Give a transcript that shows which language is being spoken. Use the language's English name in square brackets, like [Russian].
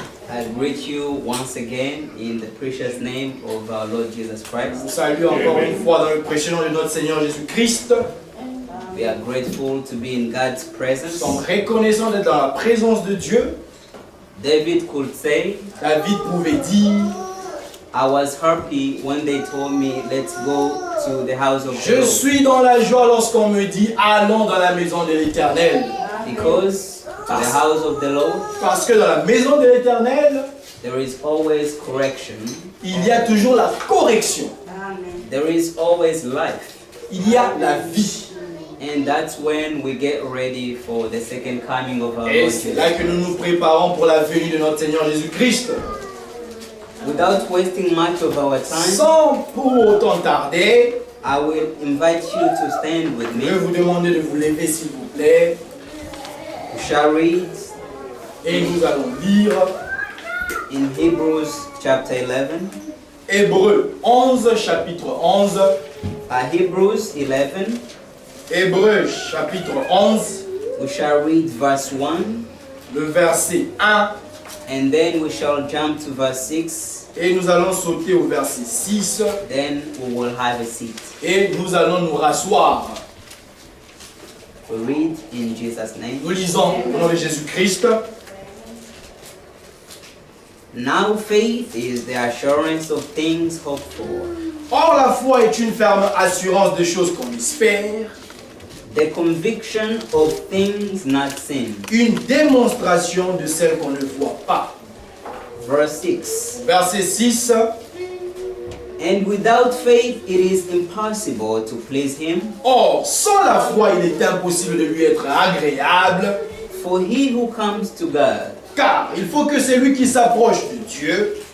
[English] I greet you once again in the precious name of our Lord Jesus [French] Je [English] Christ. [French] vous salue encore une fois dans le précieux nom de notre Seigneur Jésus-Christ. [English] We are grateful to be in God's [French] Nous [English] presence. [French] sommes reconnaissants d'être dans la présence de Dieu. [English] David could say, [French] David pouvait dire, [English] I was happy when they told me, let's go to the house of the [French] je [English] Lord. [French] suis dans la joie lorsqu'on me dit, allons dans la maison de l'Éternel. [English] Because to the house of the Lord, [French] Parce que dans la maison de l'Éternel, [English] there is always correction. [French] il y a toujours la correction. [English] There is always life. [French] Il y a la vie. [English] And that's when we get ready for the second coming of our [French] Et [English] Lord [French] c'est [English] Jesus. [French] là que nous nous préparons pour la venue de notre Seigneur Jésus-Christ. [English] Without wasting much of our time, [French] Sans pour autant tarder, [English] I will invite you to stand with [French] je vais [English] me. [French] vous demander de vous lever s'il vous plaît. [English] We shall read [French] Et nous allons lire [English] in Hebrews chapter 11. [French] Hébreux 11, chapitre 11. [English] Hebrews 11, [French] Hébreux chapitre 11, [English] we shall read verse 1, [French] le verset 1. [English] and then we shall jump to verse 6. [French] Et nous allons sauter au verset 6. [English] Then we will have a seat. [French] Et nous allons nous rasseoir. [English] We read in Jesus' name. [French] Nous lisons au nom de Jésus-Christ. [English] Now faith is the assurance of things hoped for, [French] Or la foi est une ferme assurance de choses qu'on espère, [English] the conviction of things not seen. [French] une démonstration de celles qu'on ne voit pas. [English] Verse 6. [French] Verset 6. [English] And without faith it is impossible to please him, [French] Or, sans la foi, il est impossible de lui être agréable, [English] for he who comes to God [French] car il faut que celui qui s'approche de Dieu